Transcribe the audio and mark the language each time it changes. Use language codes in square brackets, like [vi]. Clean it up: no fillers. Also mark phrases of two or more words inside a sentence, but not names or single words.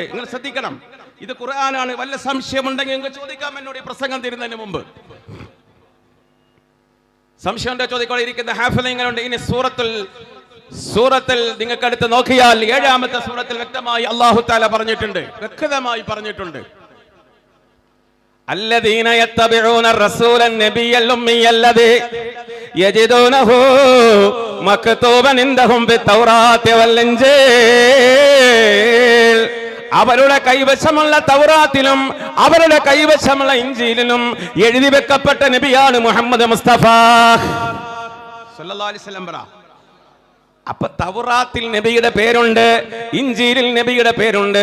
[ml] നിങ്ങൾ ശ്രദ്ധിക്കണം, ഇത് ഖുർആനാണ്. വല്ല സംശയമുണ്ടെങ്കിൽ നിങ്ങൾക്ക് ചോദിക്കാം എന്നോട് ഈ പ്രസംഗം തീരുന്നതിന് മുമ്പ്. സംശയം ചോദിക്കോടെ ഇരിക്കുന്ന ഹാഫിളുണ്ട്. ഇനി സൂറത്തിൽ നിങ്ങൾക്ക് അടുത്ത് നോക്കിയാൽ 7ാമത്തെ സൂറത്തിൽ വ്യക്തമായി [ar] الله تعالى [ml] പറഞ്ഞിട്ടുണ്ട്, വ്യക്തമായി പറഞ്ഞിട്ടുണ്ട്. [ar] الذين يتبعون الرسول النبي الأمي الذي يجدونه مكتوبا عندهم بالتوراة والإنجيل. [ml] അവരുടെ കൈവശമുള്ള തൗറാത്തിലും അവരുടെ കൈവശമുള്ള ഇഞ്ചീലിലും എഴുതി വെക്കപ്പെട്ട നബിയാണ് മുഹമ്മദ് മുസ്തഫ [ar] صلى الله عليه وسلم. [ml] അപ്പൊ തൗറാത്തിൽ നബിയുടെ പേരുണ്ട്, ഇഞ്ചീലിൽ നബിയുടെ പേരുണ്ട്.